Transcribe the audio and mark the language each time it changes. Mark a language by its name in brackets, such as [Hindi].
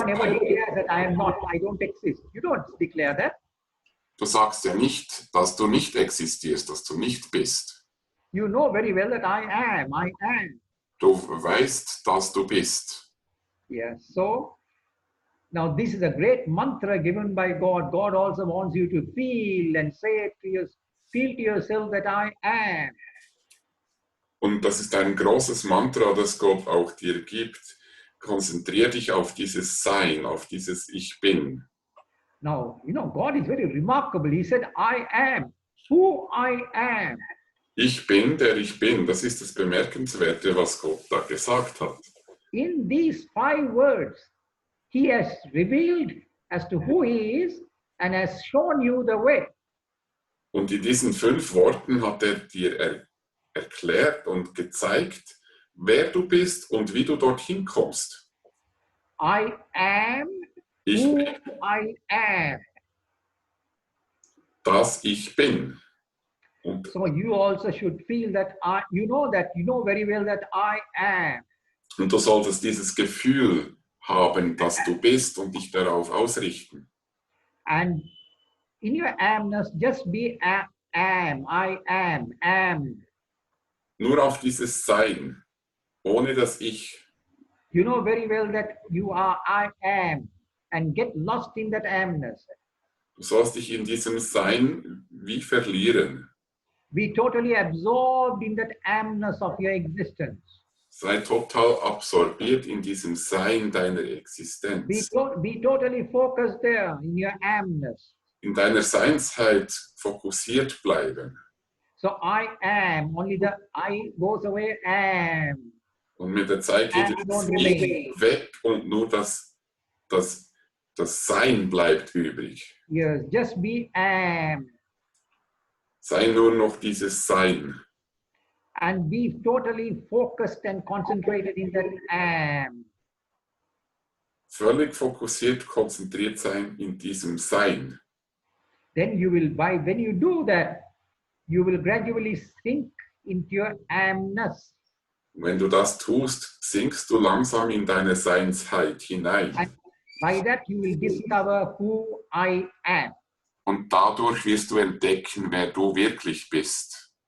[English] one ever declares that I am not, I don't exist. You don't declare that. [German] Du sagst ja nicht, dass du nicht existierst, dass du nicht bist. [English] You know very well that I am, I am. [German] Du weißt, dass du bist. [English] Yes, so now this is a great mantra given by God. God also wants you to feel and say to feel to yourself that I am. [German] Und das ist ein großes Mantra, das Gott auch dir gibt. Konzentrier dich auf dieses Sein, auf dieses Ich Bin. [English] Now, you know, God is very remarkable. He said, I am who I am. [German] Ich bin, der ich bin. Das ist das Bemerkenswerte, was Gott da gesagt hat. [English] In these 5 words, He has revealed as to who He is and has shown you the way. [German] Und in diesen 5 Worten hat er dir erklärt und gezeigt, wer du bist und wie du dorthin kommst. [English] I am [German] Ich [English] who [German] bin, [English] I am. [German] das ich bin. Und, [English] So you also should feel that you know very well that I am. [German] und du solltest dieses Gefühl haben, dass du bist und dich darauf ausrichten. [English] And in your amness, just be am, I am. [German] Nur auf dieses Sein, ohne das Ich. [English] You know very well that you are I am and get lost in that amness. [German] Du sollst dich in diesem Sein wie verlieren. [English] Be totally absorbed in that amness of your existence. [German] Sei total absorbiert in diesem Sein deiner Existenz. [English] Be totally focused there in your amness. [German] In deiner Seinsheit fokussiert bleiben. [English] So I am, only the I goes away, am. [German] Und mit der Zeit geht es weg und nur das Sein bleibt übrig. [English] Yes, just be am. [German] Sei nur noch dieses Sein. [English] And be totally focused and concentrated in that am. [German] Völlig fokussiert, konzentriert sein in diesem Sein. [English] Then you will, when you do that, you will gradually sink into your amness. [German] Wenn du das tust, sinkst du langsam in deine Seinsheit hinein. [English] And by that you will discover who I am. [German] Und dadurch wirst du entdecken, wer du wirklich bist.